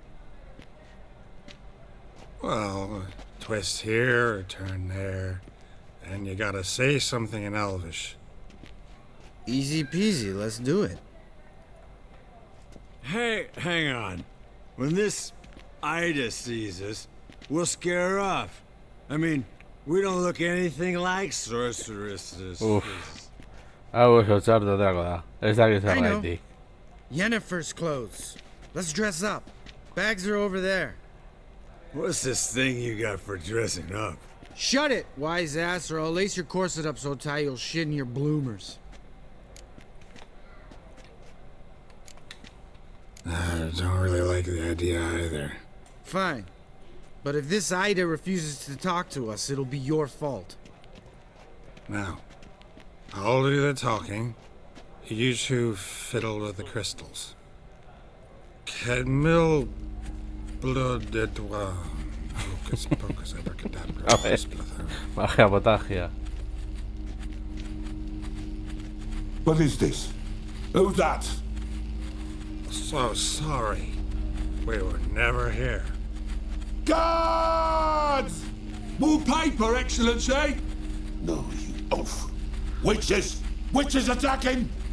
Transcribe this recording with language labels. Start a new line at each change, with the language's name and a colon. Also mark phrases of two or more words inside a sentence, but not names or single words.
English: Well, twist here or turn there, and you gotta say something in Elvish. Easy peasy, let's do it. Hey, hang on. When this Ida sees us, we'll scare her off. I mean, we don't look anything like sorceresses. Uf.
Basque: Hau oso txarto aterako da. Ez dakit
English: I know.
Basque: zergatik.
English: Yennefer's clothes. Let's dress up. Bags are over there. What's this thing you got for dressing up? Shut it, wise ass, or I'll lace your corset up so tight you'll shit in your bloomers. I don't really like the idea either. Fine. But if this Ida refuses to talk to us, it'll be your fault. Now, I'll do the talking. You two fiddle with the crystals. Kedmil blood et toi. Hocus pocus abracadabra.
Spanish: A ver. Magia potagia.
English: What is this? Who's that? So sorry. We were never here. Guards! More paper, Excellency! No, you oaf. Witches! Witches attacking!